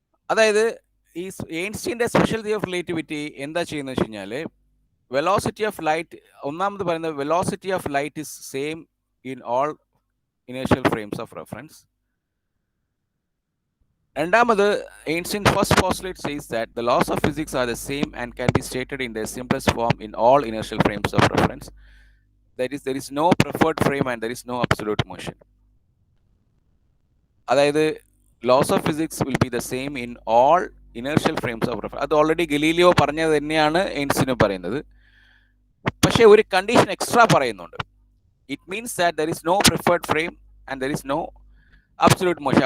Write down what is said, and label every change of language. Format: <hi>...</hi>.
<ml>അതായത് ഈ ഐൻസ്റ്റീൻ്റെ special theory of relativity എന്താ ചെയ്യുന്നത് വെച്ച് കഴിഞ്ഞാൽ</ml> <en>Velocity of light, ഒന്നാമത് പറയുന്നത് velocity of light is same in all inertial frames of reference. രണ്ടാമത്, Einstein first postulate says that the laws of physics are the same and can be stated in their simplest form in all inertial frames of reference. That is, there is no preferred frame and there is no absolute motion.</en> <ml>അതായത്</ml> <en>laws of physics will be the same in all inertial frames of reference.</en> <ml>അത് already Galileo പറഞ്ഞത് തന്നെയാണ് ഐൻസ്റ്റീനും പറയുന്നത്. പക്ഷേ ഒരു condition extra പറയുന്നുണ്ട്.</ml> <en>It means that there is no preferred frame and there is no absolute motion.</en>